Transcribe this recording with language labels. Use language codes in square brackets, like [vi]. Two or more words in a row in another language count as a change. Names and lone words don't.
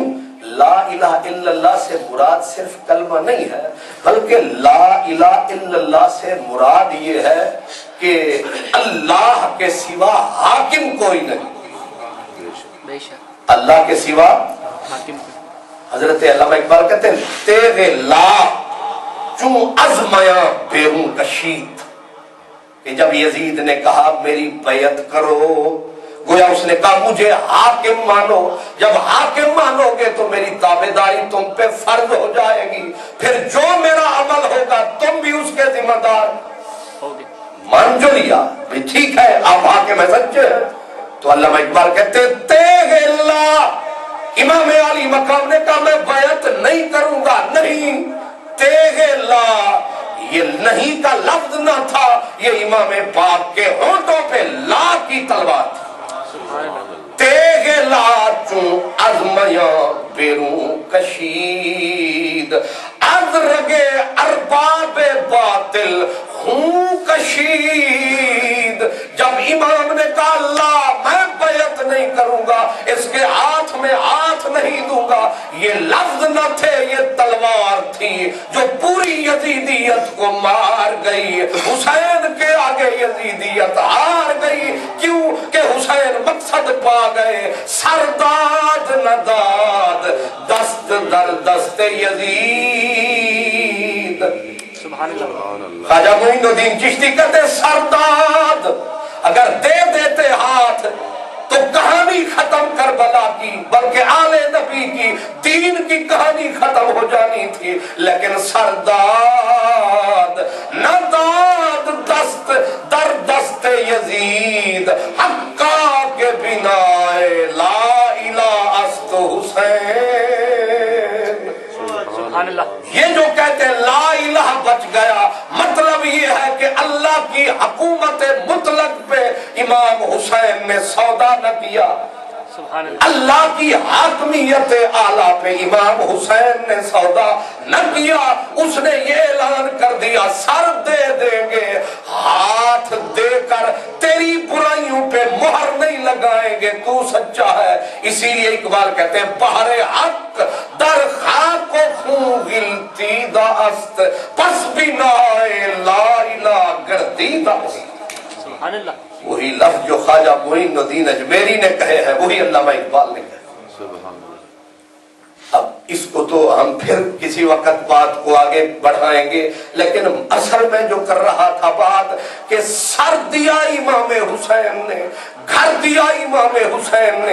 [ar] لا الہ الا اللہ [ur] سے مراد صرف کلمہ نہیں ہے، بلکہ [ar] لا الہ الا اللہ [ur] سے مراد یہ ہے کہ اللہ کے سوا حاکم کوئی نہیں، اللہ کے سوا حاکم۔ حضرت علامہ اقبال کہتے ہیں [fa] تیرے لا چون ازمیاں بیروں کشید، [ur] کہ جب یزید نے کہا میری بیعت کرو، گویا اس نے کہا مجھے حاکم مانو، جب حاکم مانو گے تو میری تابعداری تم پہ فرض ہو جائے گی، پھر جو میرا عمل ہوگا تم بھی اس کے ذمہ دار ہوگے۔ مان جو لیا بھی ٹھیک ہے آپ حاکم ہیں سچے ہیں، تو علامہ اقبال کہتے تیغ اللہ، امام علی مقام نے کہا میں بیعت نہیں کروں گا، نہیں تیغ اللہ، یہ نہیں کا لفظ نہ تھا، یہ امام پاک کے ہونٹوں پہ لا کی تلوار تھی۔ [fa] تیغ لا چون ازمیاں بیروں کشید، از رگے ارباب باطل خون کشید۔ [ur] جب امام نے کہا اللہ میں بیعت نہیں کروں گا، اس کے ہاتھ میں ہاتھ نہیں دوں گا، یہ لفظ نہ تھے، یہ تلوار تھی جو پوری یزیدیت کو مار گئی۔ حسین کے آگے یزیدیت ہار گئی، کیوں کہ حسین مقصد پا گئے، [fa] سرداد نداد دست در دست یزید. [ar] سبحان اللہ. [ur] خواجہ معین الدین چشتی کہتے سرداد اگر دے دیتے ہاتھ تو کہانی ختم کربلا کی بلکہ آل نبی کی دین کی کہانی ختم ہو جانی تھی، لیکن [fa] سرداد نہ داد دست در دست یزید حقا کے بنا لا الہ است حسین. [ar] سبحان اللہ. [ur] یہ جو کہتے ہیں [ar] لا الہ [ur] بچ گیا، مطلب یہ ہے کہ اللہ کی حکومت مطلق پہ امام حسین نے سودا نہ کیا، [ar] سبحان اللہ. [ur] اللہ کی حاکمیت اعلیٰ پہ امام حسین نے سودا نہ کیا. اس نے یہ اعلان کر دیا سر دے دیں گے، ہاتھ دے کر تیری برائیوں پہ مہر نہیں لگائیں گے، تو سچا ہے. اسی لیے اقبال کہتے ہیں [fa] بہر حق در خاک و خون غلطی داست پس بنائے لا الہ گردی داست. [ar] سبحان اللہ. [ur] وہی لفظ جو خواجہ معین الدین اجمیری نے کہے ہیں وہی علامہ اقبال نے کہے. اب اس کو تو ہم پھر کسی وقت بات کو آگے بڑھائیں گے، لیکن اصل میں جو کر رہا تھا بات کہ سر دیا امام حسین نے، گھر دیا امام حسین نے.